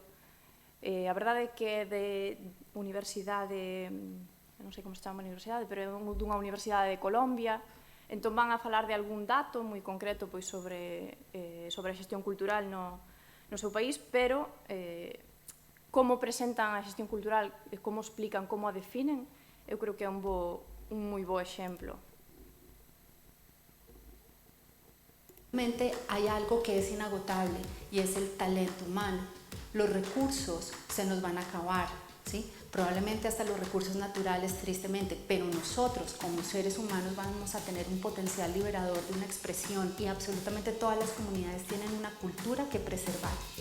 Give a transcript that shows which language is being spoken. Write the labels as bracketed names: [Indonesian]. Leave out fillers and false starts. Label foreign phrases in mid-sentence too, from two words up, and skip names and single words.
[Galician] A verdade é que é de universidade, non sei como se chama a universidade, pero é dunha universidade de Colombia. Entón van a falar de algún dato moi concreto sobre a xestión cultural no seu país, pero como presentan a xestión cultural, como explican, como a definen, eu creo que é un moi bo exemplo. [Spanish] Hay algo que es inagotable y es el talento humano. Los recursos se nos van a acabar, ¿sí? Probablemente hasta los recursos naturales, tristemente, pero nosotros como seres humanos vamos a tener un potencial liberador de una expresión, y absolutamente todas las comunidades tienen una cultura que preservar.